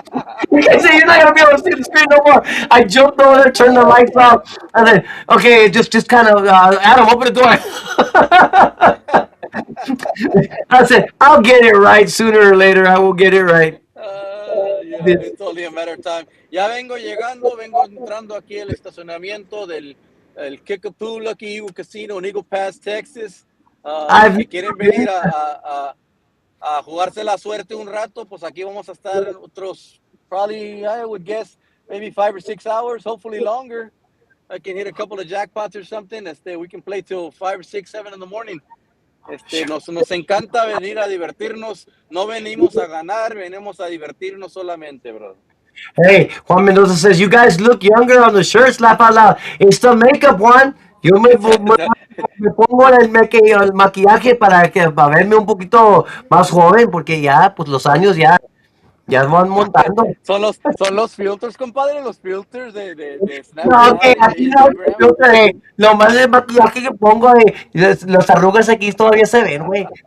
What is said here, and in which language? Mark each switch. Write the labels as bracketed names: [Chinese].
[English] I said, you're not gonna be able to see the screen no more. I jumped over there, turned the lights off. I said, okay, just kind of, Adam, open the door. I said, I'll get it right sooner or later. I will get it right. Yeah, it's only a matter of time. [Spanish] Ya vengo entrando aquí al estacionamiento del el Kickapoo Lucky Eagle Casino en Eagle Pass, Texas. Los [English] I've [Spanish] que quieren venir a jugarse la suerte un rato, pues aquí vamos a estar otros, [English] probably, I would guess, maybe 5 or 6 hours, hopefully longer. I can hit a couple of jackpots or something. We can play till 5 or 6, 7 in the morning. [Spanish] Nos encanta venir a divertirnos. No venimos a ganar, venimos a divertirnos solamente, bro. [English] Hey, Juan Mendoza says, you guys look younger on the shirts, laugh out loud. It's the makeup, Juan. [Spanish] Yo me pongo el maquillaje para verme un poquito más joven, porque ya, pues los años ya Ya van montando. Son los filters, compadre, los filters de No, que Snapchat y de aquí no, Instagram. yo sé, lo más de maquillaje que pongo, los arrugas aquí todavía se ven, güey.